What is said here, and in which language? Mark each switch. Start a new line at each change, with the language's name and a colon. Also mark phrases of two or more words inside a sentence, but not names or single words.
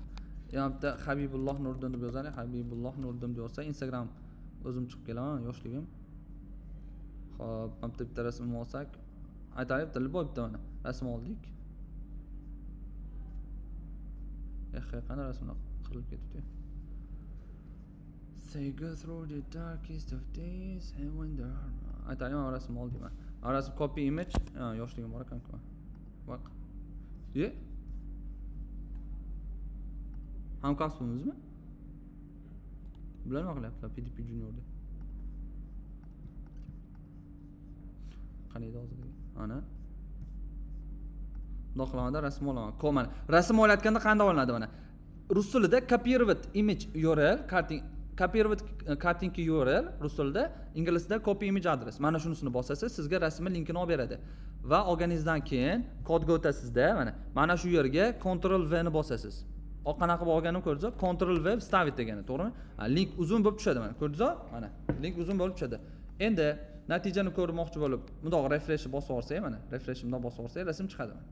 Uzbek: Yana bitta Habibulloh Nuriddin deb yozadi. Habibulloh Nuriddin deb yozsa Instagram o'zim chiqib kelaman, yoshligim. Xo'p, mana bitta rasmni olsak, aytaylik, tilboy bitta mana rasm oldik. Qani rasmlar qirilib ketdi.
English: Say go through the darkest of days and when the
Uzbek: aytaylik, mana rasm oldim men. Mana rasm
English: copy image,
Uzbek: yoshligim bor ekan-ku. Vaq. Ye? Hamkasbimizmi? Bular nima qilyaptilar PDP Juniorda? Qanday hozir? Ana. Bundoq qilamanda rasm olaman. Mana rasm olayotganda qanday olinadi mana? Rus tilida
English: copyright image URL,
Uzbek: copyright kartinka URL rus tilida, ingliz tilida
English: copy image address.
Uzbek: Mana shunisini bosasiz, sizga rasmning linkini olib beradi. Va olganingizdan keyin kodga o'tasizda, mana shu yerga Ctrl V ni bosasiz. Qanaqa qilib olganim ko'rdingiz? Ctrl V stavit degani, to'g'rimi? Link uzun bo'lib tushadi mana. Ko'rdingiz? Mana. Link uzun bo'lib tushadi. Endi natijani ko'rmoqchi bo'lib, bundoq refreshni bosib olsak, mana, refreshni bundoq bosib olsak, rasm chiqadi mana.